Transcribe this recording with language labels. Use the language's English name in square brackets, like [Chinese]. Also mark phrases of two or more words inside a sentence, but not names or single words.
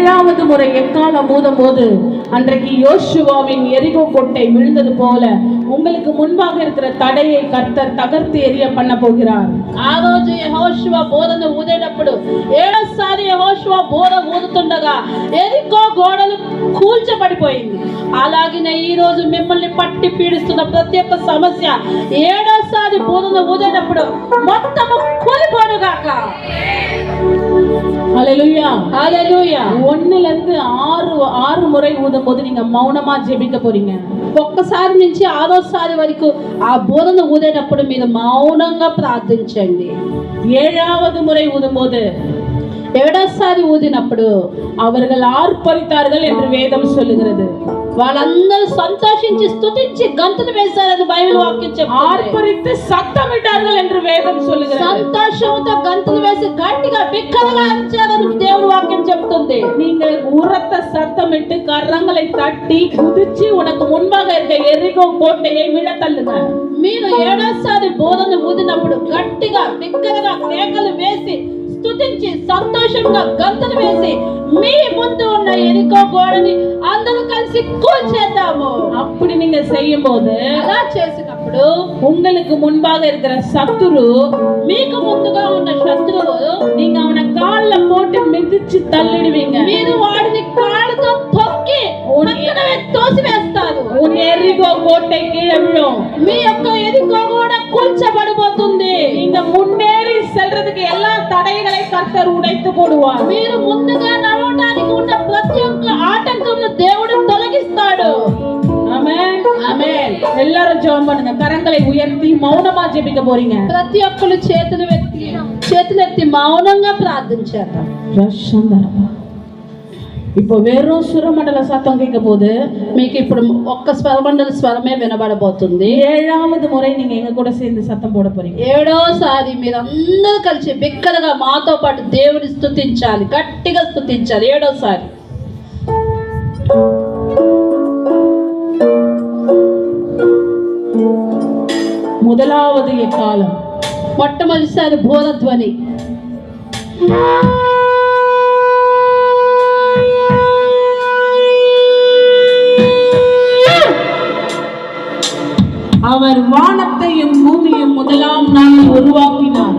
[Tamil] ஏழாவது முறை எக்காலம் ஊதும் போது அன்றைக்கு யோசுவாவின் எரிகோ கோட்டை விழுந்தது போல உங்களுக்கு முன்பாக இருக்கிற தடையை கர்த்தர் தகர்த்து எரிய பண்ண போகிறார். [Telugu] ఆ రోజు యెహోషువ బోధన ఊదేటప్పుడు ఏడోసారి యెహోషువ బోధ ఊదుతుండగా ఎరికో గోడలు కూల్చబడిపోయింది. అలాగే ఈ రోజు మిమ్మల్ని పట్టి పీడిస్తున్న ప్రతి ఒక్క సమస్య ఏడోసారి బోధన ఊదేటప్పుడు మొత్తం కూలిపోనుగాక. [Tamil] ஹல்லேலூயா [Telugu] హల్లెలూయా. [Tamil] 1 ல இருந்து 6 முறை ஊதும் போது நீங்க மௌனமா ஜெபிக்க போறீங்க. [Telugu] ఒక్కసారి నుంచి 6వ వరకు ఆ బోధన ఊదేటప్పుడు మీరు మౌనంగా ప్రార్థించండి. [Tamil] 7வது முறை ஊதும் போது [Telugu] 7వ ఊదినప్పుడు [Tamil] அவர்கள் ஆர்ப்பரித்தார்கள் என்று வேதம் சொல்லுகிறது. [Telugu] వాళ్ళందరూ సంతోషించి స్తుతించి గంతులు వేశారని బైబిల్ వాక్యం చెప్తుంది. [Tamil] ஆர்ப்பரித்து சத்தமிட்டார்கள் என்று வேதம் சொல்லுகிறது. [Telugu] సంతోషంతో గంతులు వేసి గట్టిగా బిక్కరగా అరిచారని దేవుడి వాక్యం చెప్తుంది. [Tamil] நீங்கள் உரத்த சத்தமிட்டு கரங்களை தட்டி குதிச்சு உனக்கு முன்பாக இருக்க எரிகோ கோட்டையை விழ தள்ளுங்க. [Telugu] మీరు 7వ బోధన ఊదినప్పుడు గట్టిగా బిక్కరగా కేకలు వేసి స్తుతించి సంతోషంగా గంతులు వేసి మీ ముందు ఉన్న ఎరికో గోడని అందరూ కలిసి కూల్చేద్దాము. [Tamil] அப்படி நீங்க செய்யும் போது [Telugu] అలా చేసినప్పుడు [Tamil] உங்களுக்கு முன்பாக இருக்கிற சத்துரு, [Telugu] మీకు ముందుగా ఉన్న శత్రువు, [Tamil] நீங்க அவனை கால்ல போட்டு மிதிச்சு தள்ளிடுவீங்க. [Telugu] మీరు వాడిని కాళ్ళతో తొక్కి పక్కన తోసివేస్తారు. [Tamil] உன் எரிகோ கோட்டை கீழே விழும். [Telugu] మీ యొక్క ఎరికో గోడ కూల్చబడిపోతుంది. [Tamil] நீங்க முன்னேறி செல்றதுக்கு எல்லா தடைகளை கர்த்தர் உடைத்து போடுவார். [Telugu] మీరు ముందుగా నడవడానికి ఉన్న ప్రతి ఒక్క ఆటంకంను దేవుడు తొలగిస్తాడు. [Tamil] ஆமென் ஆமென். எல்லாரும் ஜெபம் பண்ணுங்க. கரங்களை உயர்த்தி மௌனமா ஜெபிக்க போறீங்க. [Telugu] ప్రతి ఒక్కరు చేతులెత్తి మౌనంగా ప్రార్థించేద్దాం. [Tamil] இப்போ வெறும் சுரமண்டல சத்தம் கேட்க போது [Telugu] మీకు ఇప్పుడు ఒక్క స్వరమండల స్వరమే వినబడబోతుంది. [Tamil] 7வது முறை நீங்க எங்க கூட சேர்ந்து சத்தம் போட போறீங்க. [Telugu] 7వసారి మీరు అందరూ కలిసి బిక్కరగా మాతో పాటు దేవుని స్తుతించాలి, గట్టిగా స్తుతించాలి. 7వసారి [Tamil] முதலாவது எக்காலம், [Telugu] మొట్టమొదటిసారి బోధధ్వని. [Tamil] அவர் வானத்தையும் பூமியையும் முதலாம் நாளில் உருவாக்கினார்.